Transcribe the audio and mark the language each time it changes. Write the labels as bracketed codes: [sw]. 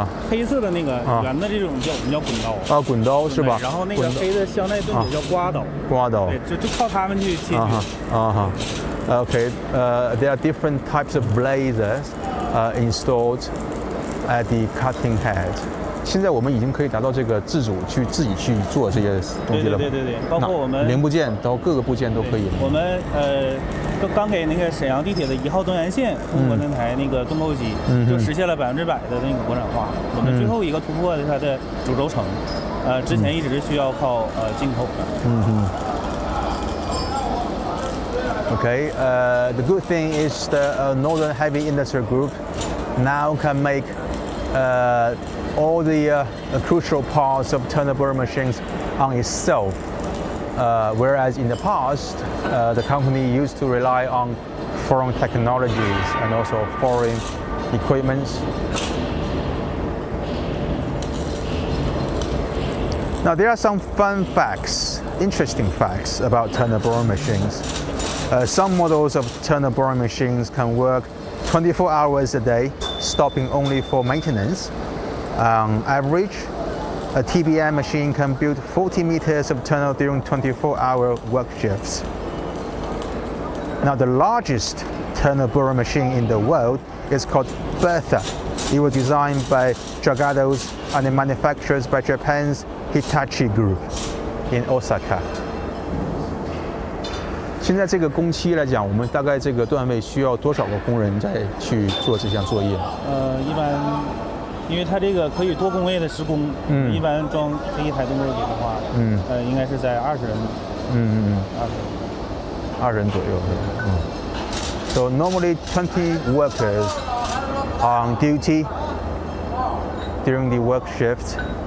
[zh] 黑色的那个圆的这种我们叫滚刀滚刀是吧？然后那个黑的镶带盾子叫刮刀。对，就靠它们去切取。 [en] Okay, there are different types of blazers installed at the cutting head. [zh] 现在我们已经可以达到这个自己去做这些东西了。对，包括我们零部件到各个部件都可以。我们刚给那个沈阳地铁的1号东源线通过那台那个盾构机，就实现了100%的那个国产化。我们最后一个突破的它的主轴承，之前一直是需要靠进口的。 [en] Okay, the good thing is the Northern Heavy Industry Group now can make all the crucial parts of turner boring machines on itself. Whereas in the past, the company used to rely on foreign technologies and also foreign equipment. Now there are some fun facts, interesting facts about turner boring machines. Some models of turner boring machines can work 24 hours a day, stopping only for maintenance. On average, a TBM machine can build 40 meters of tunnel during 24-hour work shifts. Now, the largest tunnel boring machine in the world is called Bertha. It was designed by Dragados and manufactured by Japan's Hitachi Group in Osaka. [zh] 现在这个工期来讲，我们大概这个段位需要多少个工人再去做这项作业？一般，因为它这个可以多工位的施工，一般装这一台动作机的话，应该是在20人，20人左右。 [en] So normally 20 workers are on duty during the work shift.